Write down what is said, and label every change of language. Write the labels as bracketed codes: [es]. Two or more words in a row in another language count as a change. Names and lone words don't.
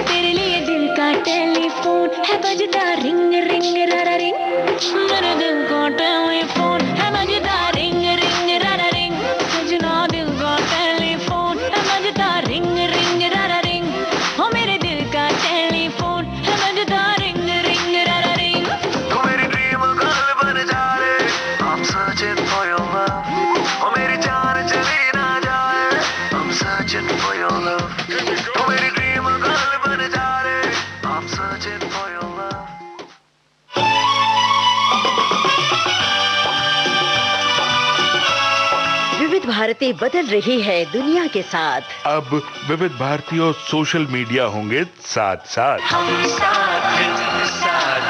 [hi] तेरे लिए दिल का टेलीफोन है बजता [en] ring ring [hi] रा रा रिंग, मेरे दिल का टेलीफोन है बजता [en] ring ring [hi] रा रा रिंग। सजना दिल का टेलीफोन है बजता [en] ring ring [hi] रा रा रिंग, हो मेरे दिल का टेलीफोन है बजता [en] ring ring [hi] रा रा रिंग। तू मेरी [en] dream girl [hi] बन जा रे, [en] I'm searching for your love। [hi] ओ मेरी जान चली ना जाए, [en] I'm searching for your love। [hi] तू मेरी [en] dream girl [hi] बन जा रे, [en] I'm searching for your love। [hi] विविध भारती बदल रही है दुनिया के साथ। अब विविध भारती और [en] social media [hi] होंगे साथ साथ।